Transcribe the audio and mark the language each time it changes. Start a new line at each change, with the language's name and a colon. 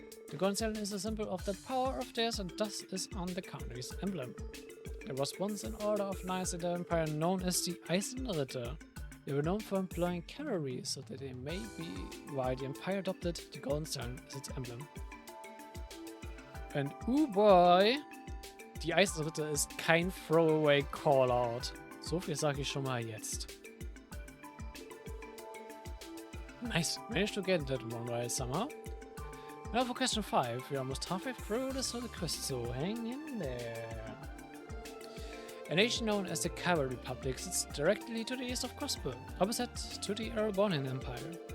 English: The golden stallion is a symbol of that power of theirs and thus is on the country's emblem. There was once an order of knights in the empire known as the Eisenritter. They were known for employing cavalry, so that they may be why the empire adopted the golden stallion as its emblem. And oh boy,
German: die Eisenritter ist kein
English: Throwaway Callout.
German: So viel sage ich schon mal jetzt.
English: Nice, managed to get that one right somehow. Now for question 5, we're almost halfway through this little quest, so hang in there. A nation known as the Calvard Republic sits directly to the east of Crossbell, opposite to the Erebonian Empire.